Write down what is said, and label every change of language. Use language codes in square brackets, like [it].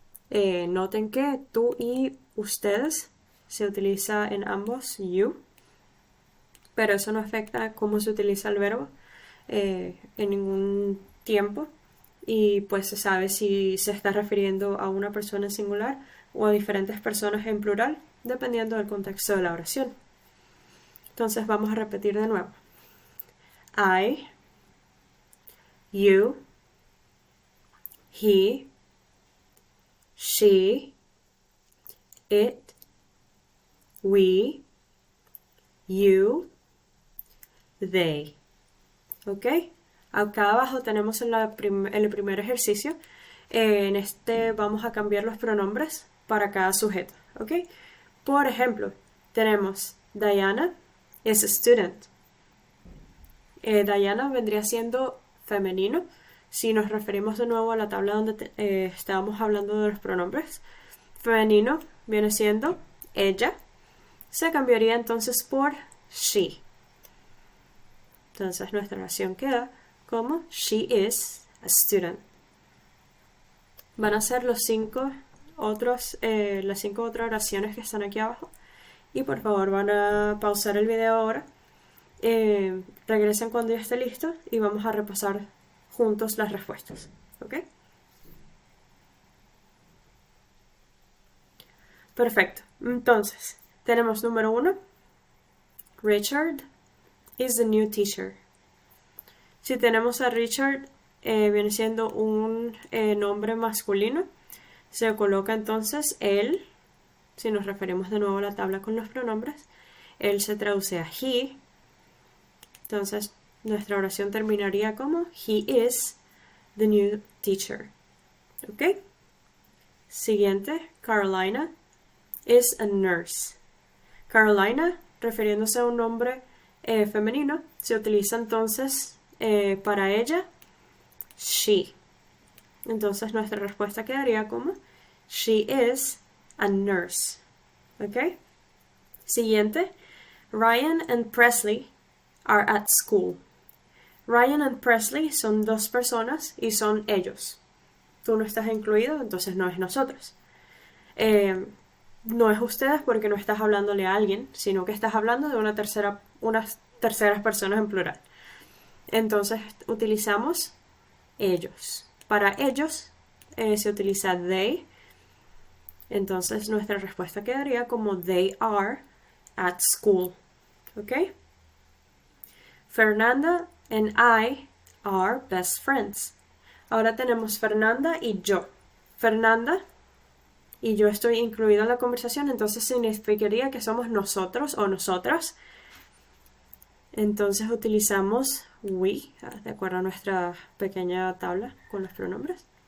[es] Noten que tú y ustedes se utiliza en ambos you, pero eso no afecta cómo se utiliza el verbo en ningún tiempo, y pues se sabe si se está refiriendo a una persona en singular o a diferentes personas en plural, dependiendo del contexto de la oración. Entonces vamos a repetir de nuevo. [en] I, you, he, she, it, we, you, they. [es] ¿Ok? Acá abajo tenemos en el primer ejercicio. En este vamos a cambiar los pronombres para cada sujeto. ¿Ok? Por ejemplo, tenemos [en] Diana is a student. [es] Diana vendría siendo femenino. Si nos referimos de nuevo a la tabla donde estábamos hablando de los pronombres, femenino viene siendo ella. Se cambiaría entonces por she. Entonces nuestra oración queda como [en] she is a student. [es] Van a ser las 5 otras oraciones que están aquí abajo. Y por favor van a pausar el video ahora. Regresen cuando ya esté listo y vamos a repasar juntos las respuestas. ¿Ok? Perfecto. Entonces, tenemos número 1. [en] Richard is the new teacher. [es] Si tenemos a Richard, viene siendo un nombre masculino. Se coloca entonces él. Si nos referimos de nuevo a la tabla con los pronombres, él se traduce a he. Entonces nuestra oración terminaría como [en] he is the new teacher. [es] ¿Ok? [en] Siguiente, Carolina is a nurse. [es] Carolina, refiriéndose a un nombre femenino, se utiliza entonces para ella she. Entonces nuestra respuesta quedaría como [en] she is a nurse. [es] ¿Ok? [en] Siguiente, Ryan and Presley are at school. [es] Ryan and Presley son dos personas y son ellos. Tú no estás incluido, entonces no es nosotros. No es ustedes porque no estás hablándole a alguien, sino que estás hablando de unas terceras personas en plural. Entonces utilizamos ellos. Para ellos se utiliza they. Entonces nuestra respuesta quedaría como [en] they are at school. [es] ¿Ok? [en] Fernanda and I are best friends. [es] Ahora tenemos Fernanda y yo. Fernanda y yo estoy incluido en la conversación, entonces significaría que somos nosotros o nosotras. Entonces utilizamos we, de acuerdo a nuestra pequeña tabla con los pronombres.